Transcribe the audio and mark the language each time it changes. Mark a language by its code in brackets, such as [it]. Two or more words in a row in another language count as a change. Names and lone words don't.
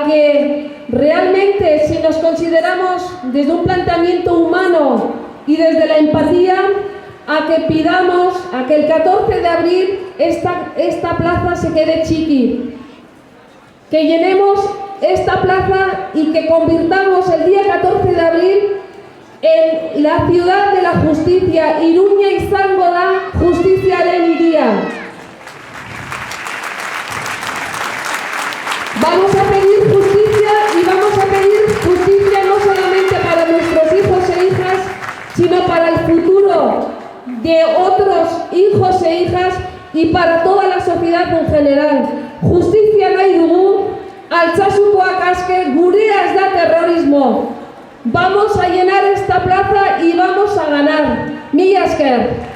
[es] que realmente, si nos consideramos desde un planteamiento humano y desde la empatía, a que pidamos a que el 14 de abril esta plaza se quede chiqui, que llenemos esta plaza y que convirtamos el día 14 de abril en la ciudad de la justicia. [eu] Iruña izango da justiziaren hiria. [es] Vamos a pedir justicia y vamos a pedir justicia no solamente para nuestros hijos e hijas, sino para el futuro de otros hijos e hijas y para toda la sociedad en general. [eu] Justicia nahi dugu, Altsasukoak aske, gurea ez da terrorismo. [es] Vamos a llenar esta plaza y vamos a ganar. [eu] Mila esker.